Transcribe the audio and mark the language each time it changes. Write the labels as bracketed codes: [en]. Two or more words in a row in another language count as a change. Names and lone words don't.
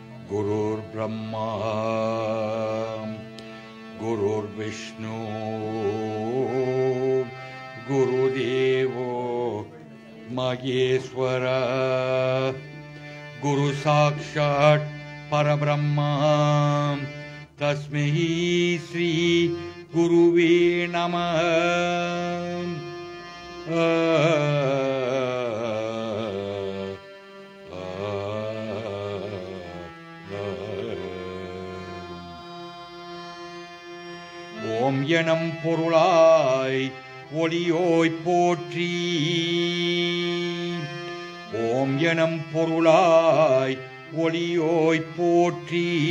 [sa] गुरुर्ब्रह्मा गुरुर्विष्णु गुरुदेवो महेश्वर गुरु साक्षात् परब्रह्मा तस्मै श्री गुरुवे नमः। [ta] ஓம் எனும் பொருளாய் ஒளியோய் போற்றி, ஓம் எனும் பொருளாய் ஒளியோய் போற்றி,